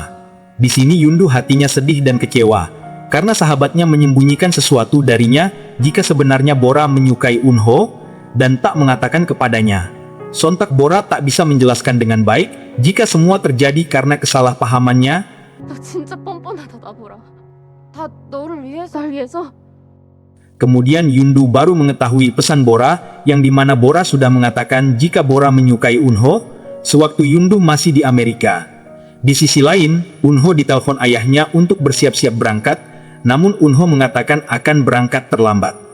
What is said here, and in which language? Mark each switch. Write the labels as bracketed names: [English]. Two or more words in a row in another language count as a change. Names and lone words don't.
[Indonesian] Di sini Yundu hatinya sedih dan kecewa, karena sahabatnya menyembunyikan sesuatu darinya jika sebenarnya Bora menyukai Eunho, dan tak mengatakan kepadanya. Sontak Bora tak bisa menjelaskan dengan baik jika semua terjadi karena kesalahpahamannya. [Korean] 나 진짜 뻔뻔하다 나보라. 다 너를 위해서 위해서. [Indonesian] Kemudian Yundu baru mengetahui pesan Bora, yang dimana Bora sudah mengatakan jika Bora menyukai Eunho sewaktu Yundu masih di Amerika. Di sisi lain, Eunho ditelepon ayahnya untuk bersiap-siap berangkat, namun Eunho mengatakan akan berangkat terlambat.